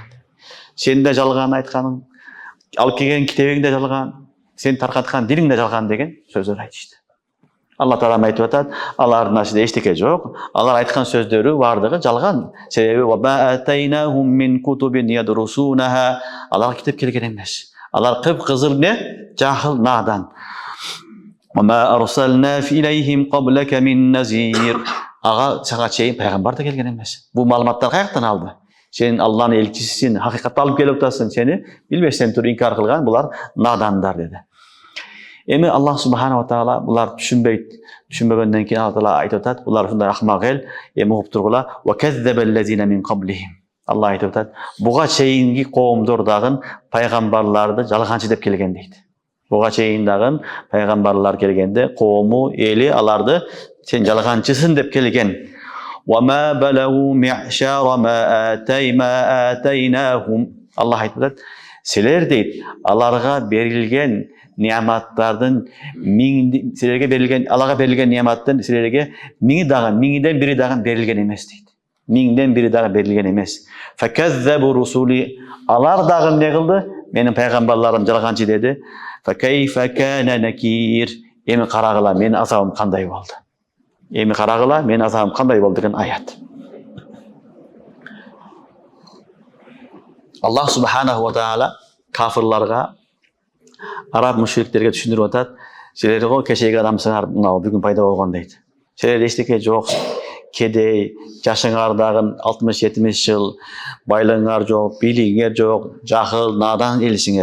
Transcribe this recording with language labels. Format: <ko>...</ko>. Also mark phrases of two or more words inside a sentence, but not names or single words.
<ky>Сен де жалган айтканың, алып келген китебиң де жалган, сен таркаткан диниң де жалган деген сөздөр айтышты. Алла Таала айтып атат, алардын ачында эчтеке жок. Алар айткан сөздөрү бардыгы жалган. Себеби</ky> <ar>وما آتيناهم من كتب يدرسونها.</ar> <ky>Алар китеп келген эмес. Алар кып-кызыл не? Жахыл, надан.</ky> <ar>وما أرسلنا إليهم قبلك من نذير.</ar> <ky>Ага сага чейин пайгамбар да келген эмес. Бул маалыматтар каяктан алды? Сен Алланын элчисисин, хакыйкатты алып келип атасың, сени билбестен туруп инкар кылган булар надандар деди. Эми</ky> <ar>الله سبحانه وتعالى</ar> <ky>булар түшүнбөгөндөн кийин Алла Таала айтып атат, булар ушундай акмак эл, эми угуп тургула,</ky> <ar>وكذب الذين من قبلهم.</ar> <ky>Алла айтып атат, буга чейинки коомдор дагы пайгамбарларды жалганчы деп келген дейт. Буга чейин дагы пайгамбарлар келгенде коому, эли аларды сен жалганчысың деп келген.</ky> <ar>وَمَا بَلَغُوا مِعْشَارَ مَا آتَيْنَاهُمْ.</ar> <ky>Аллах айтып атат, силер дейт, аларга берилген niamattardын силерге берилген, Аллага берилген niamаттын силерге миңден бири дагы берилген эмес дейт. Миңден бири дагы берилген эмес.</ky> <ar>فَكَذَّبُوا رُسُولِي.</ar> <ky>Алар дагы эмне кылды? Менин пайгамбарларым жалганчы деди.</ky> <ar>فَكَيْفَ كَانَ نَكِيرٌ.</ar> <ky>Эми карагыла, менин азабым кандай болду? Эми карагыла, менин азабым кандай болду деген аят.</ky> <ar>الله سبحانه وتعالى</ar> <ky>кафирларга, араб мушриктерге түшүндүрүп атат, силер го кечеги адамсыңар, мына бүгүн пайда болгон дейт. Силер эчтеке жок, кедей, жашыңар дагы 60-70 жыл, байлыгыңар жок, бийлигиңер жок, жахыл, надан элсиңер.</ky>